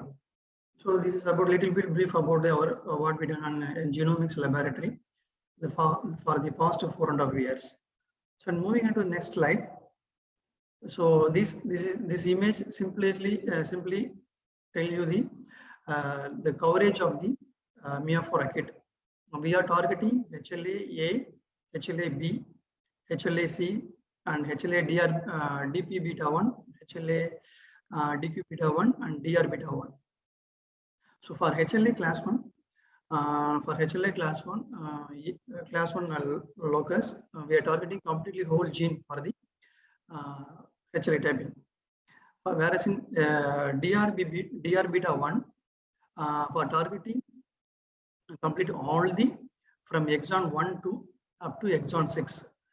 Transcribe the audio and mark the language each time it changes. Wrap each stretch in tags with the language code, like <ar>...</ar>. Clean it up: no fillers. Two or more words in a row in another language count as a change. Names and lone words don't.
<en>So this is about little bit brief about our what we done on genomics laboratory for the past 4.5 years. So moving on to the next slide. So this image simply tell you the coverage of the Miafora kit. We are targeting HLA-A, HLA-B, HLA-C, and HLA DP beta 1, HLA DQ beta 1, and DR beta 1. So for HLA class 1, class 1 locus, we are targeting completely whole gene for the HLA typing. Whereas in DR beta 1, for targeting complete all the from exon 1 to up to exon 6.</en>